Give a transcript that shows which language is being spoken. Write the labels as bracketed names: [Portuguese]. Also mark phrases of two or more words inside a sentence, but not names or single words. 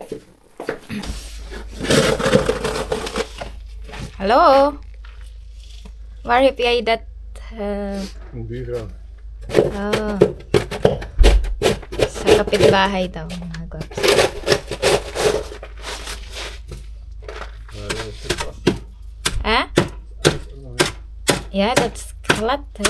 [English] Hello? [Dutch] Waar heb jij dat? Een buurvrouw. Oh. [Filipino] Sa kapitbahay daw, mga gwaps. Ah? [English] Yeah, that's glad, eh?